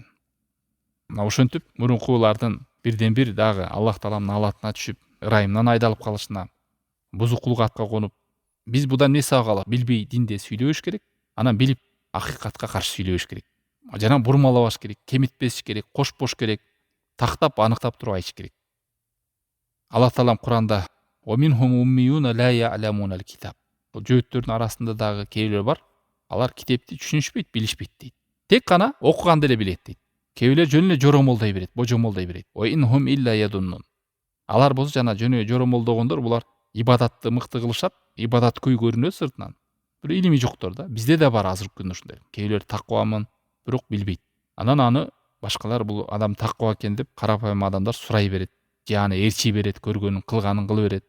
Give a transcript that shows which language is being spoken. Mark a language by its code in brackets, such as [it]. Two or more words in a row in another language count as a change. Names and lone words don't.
[ky] Мына ошентип мурункулардын бирден бир дагы Аллах тааламдын алатына түшүп, ырайымдан айдалып калышына, бузукулук атка конуп, биз будан эмне сабак алат? Билбей динде сүйлөбөш керек, анан билип акыйкатка каршы сүйлөбөш керек. Жана бурмалабаш керек, кемитпеш керек, кошпош керек, тактап, аныктап туруп айтыш керек. Аллах таалам Куранда [ar] «ومنهم أميون لا يعلمون الكتاب». [ky] Жөөттөрдүн арасында дагы кээбилер бар, алар китепти түшүнүшпөйт, билишпейт дейт. Тек гана окуганды эле билет дейт. Кээбилер жөн эле жоромолдой берет, божомолдой берет. [ar] «وإن هم إلا يظنون». [ky] Алар болсо жана жөн эле жоромолдогондор, булар ибадатты мыкты кылышат, ибадаткөй көрүнөт сыртынан. Бир илими жоктор да. Бизде да бар азыркы күндө ушундай. Кээбилер таквамын, бирок билбейт. Анан аны башкалар бул адам таква экен деп карапайым адамдар сурай берет, же аны ээрчи берет, көргөнүн кылганын кыла берет.